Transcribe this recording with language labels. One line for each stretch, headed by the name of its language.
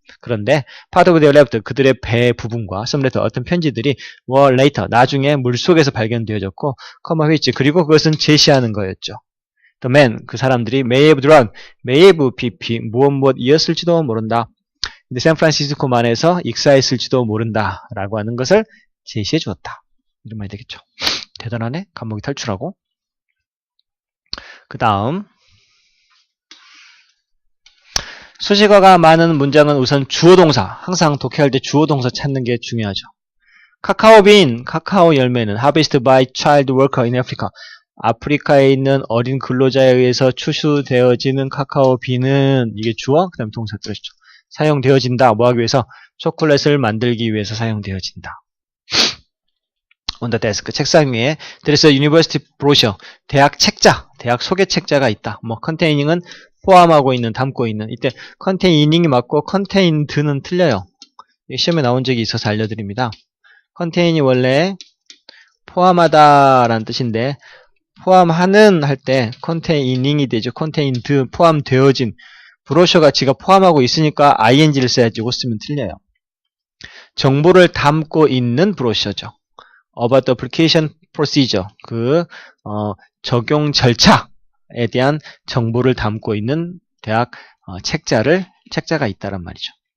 Korean: 그런데
English: part of their left
Korean: 그들의 배 부분과 some letter 어떤 편지들이
English: were later
Korean: 나중에 물속에서 발견되어졌고 which 그리고 그것은 제시하는 거였죠.
English: The men
Korean: 그 사람들이
English: may have drowned may have pp
Korean: 무엇이었을지도 모른다. 근데 샌프란시스코만에서 익사했을지도 모른다 라고 하는 것을 제시해 주었다. 이런 말이 되겠죠. 대단하네. 감옥이 탈출하고. 그 다음 수식어가 많은 문장은 우선 주어동사 항상 독해할 때 주어동사 찾는 게 중요하죠. 카카오빈, 카카오 열매는
English: harvested by child worker in Africa
Korean: 아프리카에 있는 어린 근로자에 의해서 추수되어지는 카카오 비는 이게 주어, 그 다음에 동사 들으시죠. 사용되어진다. 뭐 하기 위해서? 초콜릿을 만들기 위해서 사용되어진다.
English: On the desk.
Korean: 책상 위에
English: there is a university brochure.
Korean: 대학 책자, 대학 소개 책자가 있다. 뭐 containing 포함하고 있는, 담고 있는. 이때 containing 맞고 contained는 틀려요. 시험에 나온 적이 있어서 알려드립니다. contain이 원래 포함하다라는 뜻인데 포함하는 할 때 containing 되죠. contained 포함되어진. 브로셔가 지가 포함하고 있으니까 ing를 써야지. 이거 쓰면 틀려요. 정보를 담고 있는 브로셔죠.
English: About the application procedure.
Korean: 적용 절차에 대한 정보를 담고 있는 대학 책자가 있다란 말이죠.